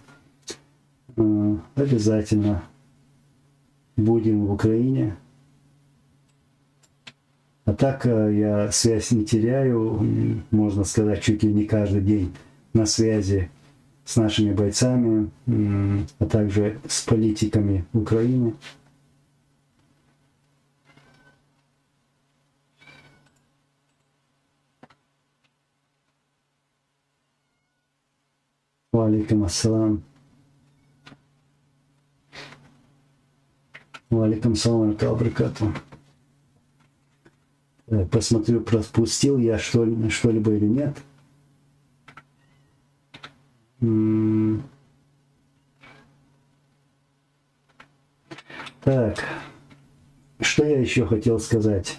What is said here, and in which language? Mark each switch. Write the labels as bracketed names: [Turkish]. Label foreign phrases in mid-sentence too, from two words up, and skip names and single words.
[Russian] Обязательно будем в Украине. А так я связь не теряю, можно сказать, чуть ли не каждый день на связи с нашими бойцами, а также с политиками Украины. [Arabic] وعليكم السلام. وعليكم السلام ورحمة الله وبركاته. [Russian] Посмотрю, пропустил я что-либо или нет. Так, что я еще хотел сказать?